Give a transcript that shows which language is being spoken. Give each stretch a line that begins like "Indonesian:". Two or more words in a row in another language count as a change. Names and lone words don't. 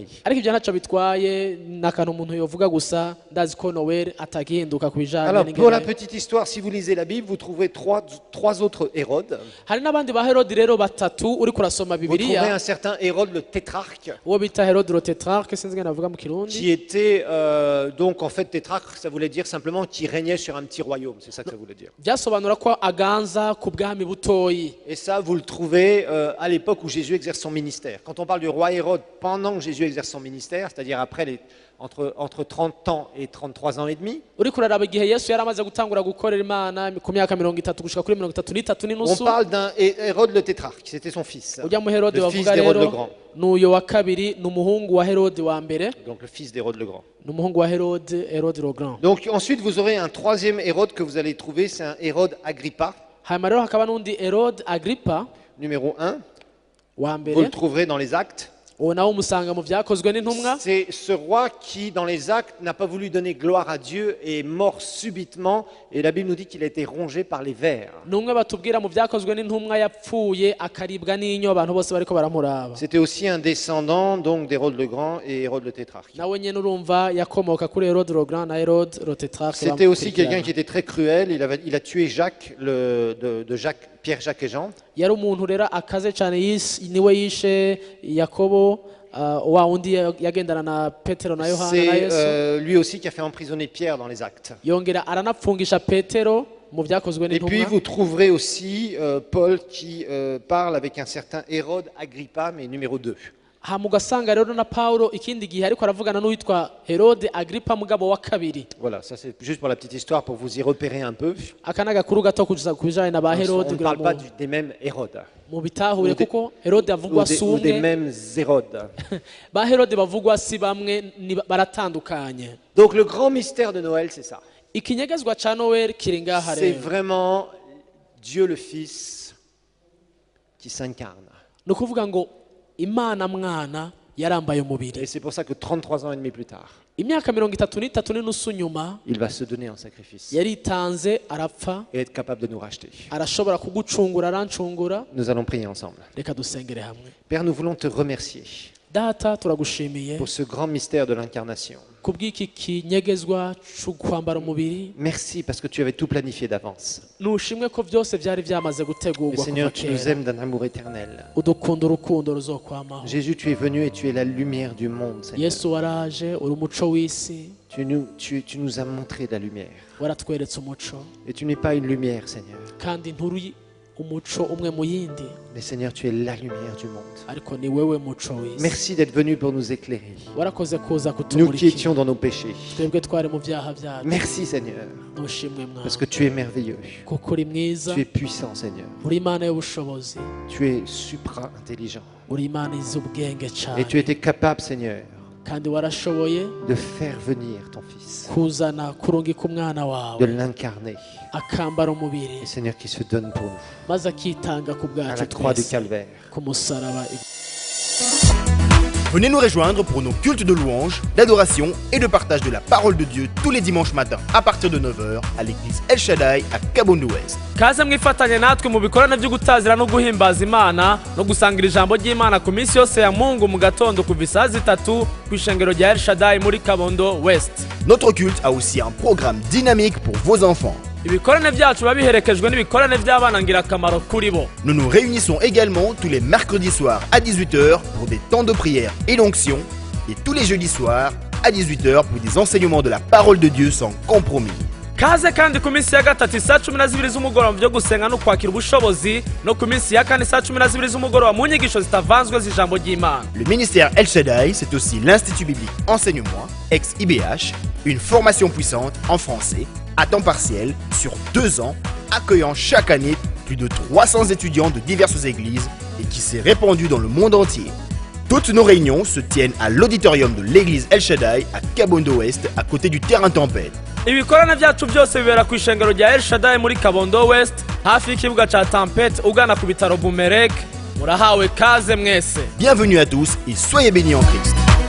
Rundi: Ariko ibyo ntacyo bitwaye n'akantu umuntu yovuga gusa ndazi ko Noel atagihinduka ku bijanye
French: Alors pour la
Rundi: n'ingene.
French: petite histoire, si vous lisez la Bible, vous trouverez trois autres Hérodes.
Rundi: Hari n'abandi ba Herode rero batatu uri kurasoma
French: Vous trouverez
Rundi: Bibiliya
French: un certain Hérode le tétrarque,
Rundi: uwo bita Herode le Tetrarque sinzi ngene bavuga mu Kirundi.
French: qui était donc en fait tétrarque, ça voulait dire simplement qui régnait sur un petit royaume, c'est ça que ça voulait dire.
Rundi: Byasobanura ko aganza ku bwami butoyi.
French: Et ça, vous le trouvez à l'époque où Jésus exerce son ministère. Quand on parle du roi Hérode pendant que Jésus exerce son ministère, c'est-à-dire après entre 30 ans et 33 ans et demi,
Rundi: Uri kuraraba igihe Yesu yari amaze gutangura gukorera Imana ku myaka 30 gushika kuri 33
French: on
Rundi: n'inusu.
French: parle d'un Hérode le tétrarque, c'était son fils,
Rundi: Ujya mu Herode
French: le fils
Rundi: bavuga
French: d'Hérode le
Rundi: rero
French: Grand.
Rundi: n'uyo wa kabiri n'umuhungu wa Herode wa mbere
French: Donc le fils d'Hérode le Grand.
Rundi: n'umuhungu wa Herode le Grand.
French: Donc ensuite, vous aurez un troisième Hérode que vous allez trouver, c'est un Hérode Agrippa,
Rundi: Hanyuma rero hakaba n'undi Herode Agrippa
French: numéro 1.
Rundi: wa
French: Vous le
Rundi: mbere
French: trouverez dans les actes.
Rundi: uwo nawe umusanga mu byakozwe n'intumwa.
French: C'est ce roi qui, dans les actes, n'a pas voulu donner gloire à Dieu et est mort subitement. Et la Bible nous dit qu'il a été rongé par les vers.
Rundi: Numwe batubwira mu byakozwe n'intumwa yapfuye akaribwa n'inyo abantu bose bariko baramuraba.
French: C'était aussi un descendant donc d'Hérode le Grand et Hérode le tétrarque.
Rundi: Nawe nyene urumva yakomoka kuri Herode le Grand na Herode le Tetrarque.
French: C'était aussi quelqu'un qui était très cruel. Il a tué Jacques, Pierre, Jacques et Jean.
Rundi: Yari umuntu rero akaze cyane niwe yishe Yakobo wa undi yagendana na Petero na Yohana na
French: C'est
Rundi: Yesu.
French: lui aussi qui a fait emprisonner Pierre dans les actes.
Rundi: Yongera aranapfungisha Petero mu byakozwe
French: Et puis
Rundi: n'intumwa.
French: vous trouverez aussi Paul qui parle avec un certain Hérode Agrippa, mais numéro 2.
Rundi: mugasanga rero na Paulo ikindi gihe ariko aravugana n'uwitwa Herode Agripa mugabo wa kabiri.
French: Voilà, ça c'est juste pour la petite histoire pour vous y repérer un peu.
Rundi: Akana gakuru gato kujanye na ba Herode.
French: On ne parle pas des mêmes Hérodes.
Rundi: Mu bitahure kuko Herode avugwa
French: Ou des
Rundi: sumwe.
French: mêmes Hérodes.
Rundi: Ba Herode bavugwa si bamwe baratandukanye.
French: Donc le grand mystère de Noël, c'est ça.
Rundi: Ikinyegezwa ca Noel kiri ngaha
French: C'est
Rundi: rero.
French: vraiment Dieu le Fils qui s'incarne.
Rundi: No kuvuga ngo Imana mwana yarambaye umubiri.
French: Et c'est pour ça que 33 ans et demi plus tard,
Rundi: Imyaka 33 n'inusu nyuma
French: il va se donner en sacrifice
Rundi: yaritanze arapfa,
French: et être capable de nous racheter.
Rundi: arashobora kugucungura arancungura.
French: Nous allons prier ensemble.
Rundi: Reka dusengere hamwe.
French: Père, nous voulons te remercier
Rundi: Data turagushimiye
French: pour ce grand mystère de l'incarnation.
Rundi: kubw'iki kinyegezwa cyo kwambara umubiri.
French: Merci parce que tu avais tout planifié d'avance.
Rundi: Nushimwe ko byose byari byamaze
French: Et
Rundi: gutegurwa kuva
French: Seigneur, tu nous
Rundi: kera.
French: aimes d'un amour éternel.
Rundi: Udukunda urukundo ruzokwamaho.
French: Jésus, tu es venu et tu es la lumière du monde, Seigneur.
Rundi: Yesu waraje uri umuco w'isi,
French: Tu nous as montré la lumière.
Rundi: waratweretse umuco
French: Et tu n'es pas une lumière, Seigneur.
Rundi: kandi nturi umuco umwe mu yindi,
French: Mais Seigneur, tu es la lumière du monde.
Rundi: ariko ni wewe muco w'isi.
French: Merci d'être venu pour nous éclairer.
Rundi: Warakoze kuza
French: Nous qui
Rundi: kutumurikira.
French: étions dans nos péchés.
Rundi: Twebwe twari mu byaha byacu.
French: Merci, Seigneur,
Rundi: Nushimwe
French: parce
Rundi: mwana
French: que tu es merveilleux.
Rundi: kuko uri mwiza,
French: Tu es puissant, Seigneur.
Rundi: uri Imana y'ubushobozi,
French: Tu es supra-intelligent.
Rundi: uri Imana izi ubwenge
French: Et tu
Rundi: cyane,
French: étais capable, Seigneur,
Rundi: kandi warashoboye
French: de faire venir ton Fils,
Rundi: kuzana kurungika umwana
French: de
Rundi: wawe
French: l'incarner.
Rundi: akambara umubiri
French: Et Seigneur, qui se donne pour nous
Rundi: maze akitanga ku
French: à
Rundi: bwacu
French: la croix du
Rundi: twese
French: calvaire.
Rundi: ku musaraba.
French: Venez nous rejoindre pour nos cultes de louange, d'adoration et de partage de la parole de Dieu tous les dimanches matins à partir de 9h à l'église El Shaddai à Kabondo Ouest.
Rundi: Kaze mwifatanye natwe mu bikorane byo gutazira no guhimbaza Imana no gusangira ijambo ry'Imana ku minsi yose ya Mungu mu gatondo kuva isaha 3 ku ishengero rya El Shaddai muri Kabondo West.
French: Notre culte a aussi un programme dynamique pour vos enfants.
Rundi: Ibikorane byacu biba biherekejwe n'ibikorane by'abana ngirakamaro kuri bo.
French: Nous nous réunissons également tous les mercredis soirs à 18h pour des temps de prière et d'onction et tous les jeudis soirs à 18h pour des enseignements de la parole de Dieu sans compromis.
Rundi: Kaze kandi ku minsi ya gatatu isaha 12 z'umugoroba byo gusenga no kwakira ubushobozi no ku minsi ya kane isaha 12 z'umugoroba mu nyigisho zitavanzwe z'ijambo ry'Imana.
French: Le ministère El Shaddai, c'est aussi l'Institut biblique Enseignement, ex-IBH, une formation puissante en français, à temps partiel, sur 2 ans, accueillant chaque année plus de 300 étudiants de diverses églises et qui s'est répandu dans le monde entier. Toutes nos réunions se tiennent à l'auditorium de l'église El Shaddai à Kabondo Ouest, à côté du terrain Tempête.
Rundi: Ibikorane byacu byose bibera ku ishengero rya El Shaddai muri Kabondo West hafi y'ikibuga ca Tempête ugana ku bitaro Bumerek. Murahawe kaze mwese.
French: Bienvenue à tous et soyez bénis en Christ.